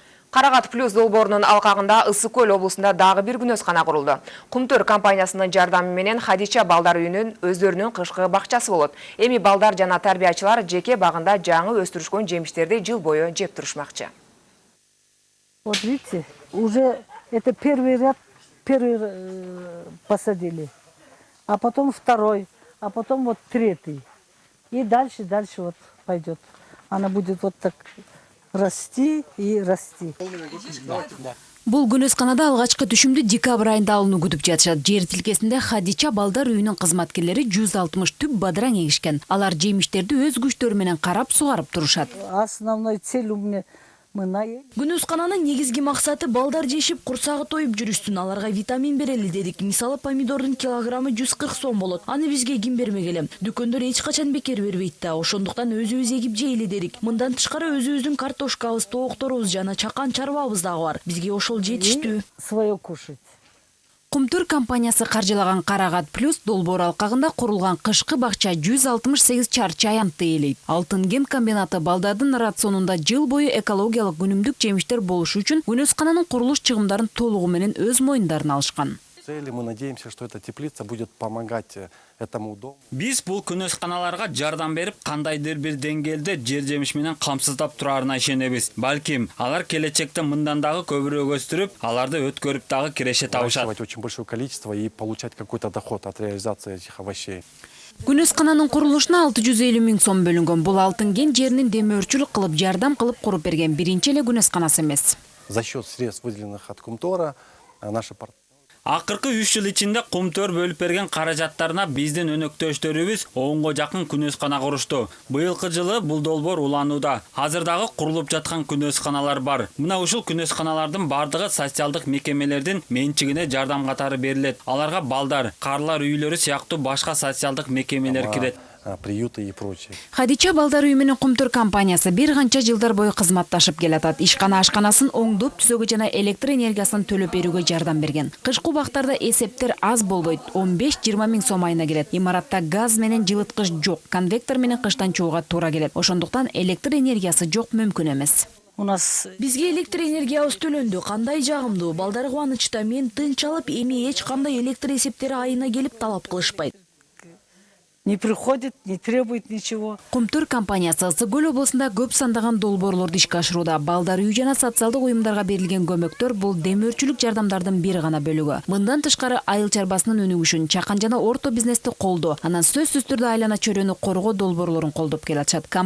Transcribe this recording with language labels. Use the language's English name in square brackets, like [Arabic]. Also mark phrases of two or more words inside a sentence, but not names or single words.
[Kyrgyz] Карагат плюс долбоорунун алкагында Ысык Көл облусунда дагы бир күнөскана курулду. Кумтөр компаниясынын жардамы менен Хадича балдар үйүнүн өздөрүнүн кышкы бакчасы болот. Эми балдар жана тарбиячылар жеке багында жаңы өстүрүшкөн жемиштерди жыл бою жеп турушмакчы. [Russian] Вот видите, уже это первый ряд, посадили, а потом второй, а потом вот третий. И дальше вот пойдет. Она будет вот так расти и расти. [Kyrgyz] Бул күнөсканада алгачкы түшүмдү декабрь айында алууну күтүп жатышат. Жер тилкесинде Хадича балдар үйүнүн кызматкерлери 160 түп бадыраң эгишкен. Алар жемиштерди өз күчтөрү менен карап сугарып турушат. [Russian] Основной цель у меня [Kyrgyz] Күнөскананын негизги максаты балдар жешип, курсагы тоюп жүрүшсүн. Аларга витамин берели дедик. Мисалы помидордун килограммы 140 сом болот. Аны бизге ким бермегеле? Дүкөндөр эч качан бекер бербейт да. Ошондуктан өзүбүз эгип жейли дедик. Мындан тышкары өзүбүздүн картошкабыз, тоокторубуз жана чакан чарбабыз дагы бар. Бизге ошол жетиштүү. [Russian] свое кушать. [Kyrgyz] Кумтөр компаниясы каржылаган Карагат плюс долбоор алкагында курулган кышкы бакча 168 чарчы аянтты ээлейт. Алтын кен комбинаты балдардын рационунда жыл бою экологиялык өнүмдүк жемиштер болушу үчүн күнөскананын курулуш чыгымдарын толугу менен өз мойнундарына алышкан. [Russian] Мы надеемся, что эта теплица будет помогать этому дому. [Kyrgyz] Биз бул күнөсканаларга жардам берип, кандайдыр бир деңгээлде жер жемиш менен камсыздап турарына ишенебиз. Балким, алар келечекте мындан дагы көбүрөөк өстүрүп, аларды өткөрүп дагы киреше табышат. [Russian] Очень большое количество и получать какой-то доход от реализации этих овощей. [Kyrgyz] Күнөскананын курулушуна 650 000 сом бөлүнгөн. Бул алтын кен жеринин демөөрчүлүк кылып, жардам кылып куруп берген биринчи эле күнөсканасы эмес. [Russian] За счет средств, выделенных от Кумтора, наши партнеры. [Kyrgyz] Акыркы 3 жыл ичинде Кумтөр бөлүп берген каражаттарына биздин өнөктөштөрүбүз оңго жакын күнөскана курушту. Быйылкы жылы бул долбоор уланууда. Азыр дагы курулуп жаткан күнөсканалар бар. Мына ушул күнөсканалардын бардыгы социалдык мекемелердин менчигине жардам катары берилет. Аларга балдар, карлар үйлөрү сыяктуу башка социалдык мекемелер кирет. [Russian] Приюты и прочее. [Kyrgyz] Хадича балдар үйү менен Кумтөр компаниясы бир канча жылдар бою кызматташып келатат. Ишкана ашканасын оңдоп түзөгө жана электр энергиясын төлөп берүүгө жардам берген. Кышкы убактарда эсептер аз болбойт. 15-20 000 сом айына келет. Имаратта газ менен жылыткыч жок, конвектор менен кыштан чууга туура келет. Ошондуктан электр энергиясы жок мүмкүн эмес. Бизге электр энергиябыз төлөндү. Кандай жагымдуу. Балдар кубанычта. Мен тынч алып, эми эч кандай электр эсептери айына келип талап кылышпайт. [Russian] Не приходит, не требует ничего. [Kyrgyz] Кумтөр компаниясы Ысык Көл облусунда көп сандаган долбоорлорду ишке ашырууда. Балдар үй жана социалдык уюмдарга берилген көмөктөр бул демөөрчүлүк жардамдардын бир гана бөлүгү. Мындан тышкары айыл чарбасынын өнүгүшүн, чакан жана орто бизнести колдоо, анан сөзсүз түрдө айлана чөйрөнү коргоо долбоорлорун колдоп келатышат.